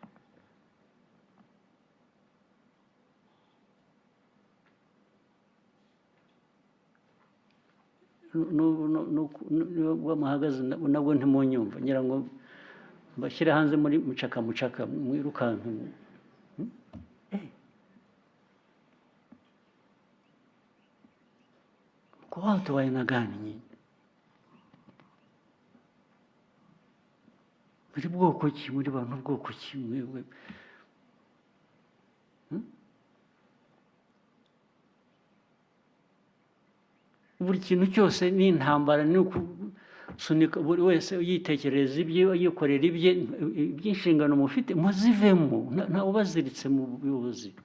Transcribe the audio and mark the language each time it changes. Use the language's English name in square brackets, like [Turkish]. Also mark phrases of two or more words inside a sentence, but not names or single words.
[Kinyarwanda] n'ubwo muhagaze nabwo ntimunyumva ngira ngo mbashyire hanze muri mucaka mwirukanka [Swahili] kwa watu wa aina gani nyinyi [Kinyarwanda] muri bwoko ki muri bantu bwoko ki mwewe buri kintu cyose ni intambara ni ukusunika buri wese yitekereza ibye yikorera ibye iby'inshingano mufite muzivemo nta ubaziritse mu buyobozi